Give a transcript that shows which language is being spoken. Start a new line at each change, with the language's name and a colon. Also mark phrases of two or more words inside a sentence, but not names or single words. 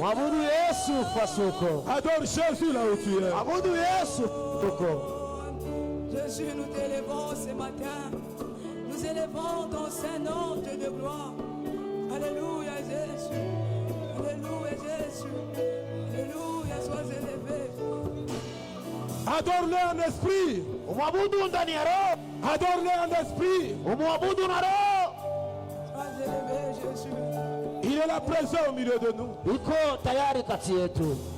Swahili: Mwabudu Yesu fasi huko.
French: Adore Jésus là où tu es.
Swahili: Abudu Yesu huko.
French: Jésus, nous t'élevons ce matin. Nous élevons ton Saint-Nom de gloire. Alléluia, Jésus. Alléluia, Jésus. Alléluia, sois élevé. Adore-le en esprit.
Swahili: Umwabudu ndani ya roho.
French: Adore-le en esprit.
Swahili: Umwabudu na roho.
French: Sois élevé, Jésus. Il est là présent au milieu de nous.
Swahili: Iko tayari kati yetu.